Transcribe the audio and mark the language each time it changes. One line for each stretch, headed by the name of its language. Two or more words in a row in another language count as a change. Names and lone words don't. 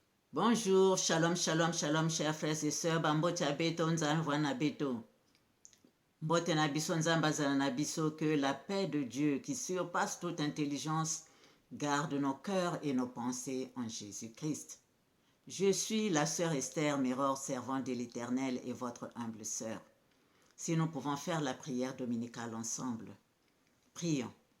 French: Bonjour, shalom, shalom, shalom, chers frères et sœurs.
Kongo: Bambote abeto, nzamvwana beto.
Lingala: Mbote na biso, nzambazana na biso,
French: que la paix de Dieu qui surpasse toute intelligence garde nos cœurs et nos pensées en Jésus-Christ. Je suis la sœur Esther Miror, servante de l'Éternel et votre humble sœur. Si nous pouvons faire la prière dominicale ensemble, prions.